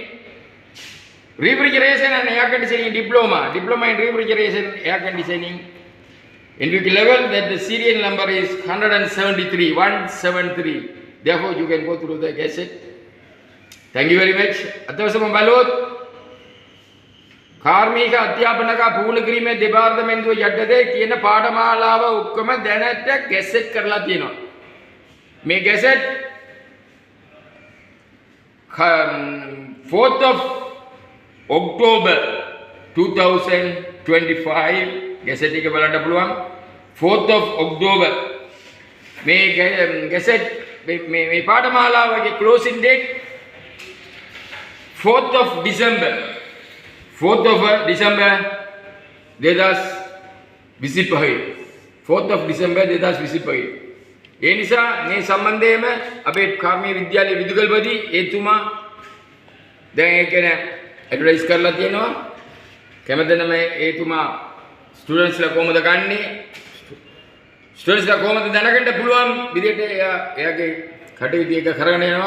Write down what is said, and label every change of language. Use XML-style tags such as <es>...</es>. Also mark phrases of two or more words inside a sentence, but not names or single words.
<en>Refrigeration and air conditioning diploma in refrigeration air conditioning NVQ level, that the serial number is 173. Therefore, you can go through the gazette. Thank you very much. Atawasam Balot.</en> <si>කාර්මික අධ්‍යාපනක පුහුණු කිරීමේ දෙපාර්තමේන්තුව යටතේ තියෙන පාඨමාලාව ඔක්කොම දැනට ගැසට් කරලා තියෙනවා. මේ ගැසට්</si> <en>4th of October 2025</en> <si>ගැසට් එක බලන්න පුළුවන්.</si> <en>4th of October</en> <si>මේ ගැසට් මේ පාඨමාලාවගේ</si> <en>closing date 4th of December 4th of December 2025 4th of December 2025</en> <si>ඒ නිසා මේ සම්බන්ධයෙන්ම අපේ කාර්මික විද්‍යාලයේ විදුගල්පති එතුමා දැන් ඒක නේ ඇඩ්වර්ටයිස් කරලා තියෙනවා. කැමතිනම් එතුමා ස්ටුඩන්ට්ස්ලා කොහොමද ගන්නේ? ස්ටුඩන්ට්ස්ලා කොහොමද දැනගන්න පුළුවන් විදිහට එයාගේ කටයුතු එක කරගෙන යනවා.</si>